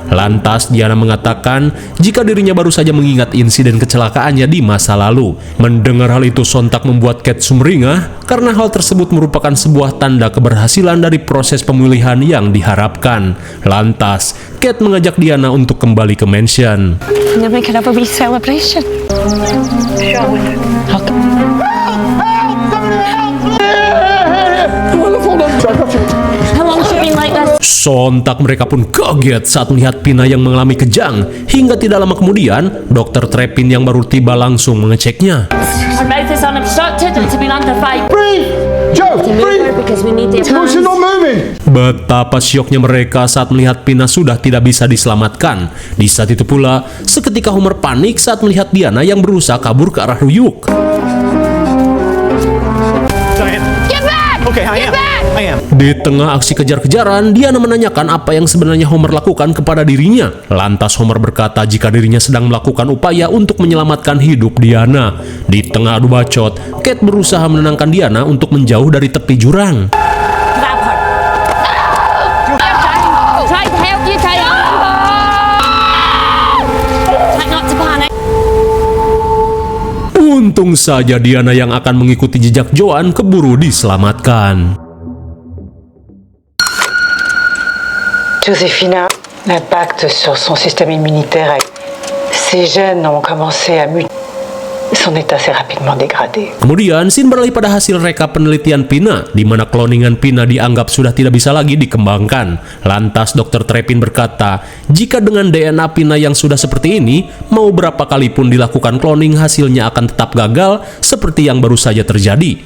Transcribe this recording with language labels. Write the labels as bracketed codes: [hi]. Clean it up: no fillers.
[id] Lantas Diana mengatakan jika dirinya baru saja mengingat insiden kecelakaannya di masa lalu. Mendengar hal itu sontak membuat Kate sumringah karena hal tersebut merupakan sebuah tanda keberhasilan dari proses pemulihan yang diharapkan. Lantas Kate mengajak Diana untuk kembali ke mansion. [en] And then we could have a wee celebration. How long has it been like this? [id] Sontak mereka pun kaget saat melihat Pina yang mengalami kejang. Hingga tidak lama kemudian, Dr. Trepin yang baru tiba langsung mengeceknya. [en] Her mouth is unobstructed and it's been under 5. Breathe! Joe, breathe! because we need the No, she's not moving. [id] Betapa syoknya mereka saat melihat Pina sudah tidak bisa diselamatkan. Di saat itu pula, seketika Homer panik saat melihat Diana yang berusaha kabur ke arah Ryuk. [en] Get back! Okay, I am. [id] Di tengah aksi kejar-kejaran, Diana menanyakan apa yang sebenarnya Homer lakukan kepada dirinya. Lantas Homer berkata jika dirinya sedang melakukan upaya untuk menyelamatkan hidup Diana. Di tengah adu bacot, Kate berusaha menenangkan Diana untuk menjauh dari tepi jurang. [en] Try to help you, Try not to panic. [id] Untung saja Diana yang akan mengikuti jejak Joan keburu diselamatkan. [fr] Joséphina, l'impact sur son système immunitaire, ses gènes ont commencé à muter. Son état s'est rapidement dégradé. [id] Kemudian, scene beralih pada hasil rekap penelitian Pina, di mana cloningan Pina dianggap sudah tidak bisa lagi dikembangkan. Lantas, Dr. Trepin berkata, jika dengan DNA Pina yang sudah seperti ini, mau berapa kali pun dilakukan cloning, hasilnya akan tetap gagal, seperti yang baru saja terjadi.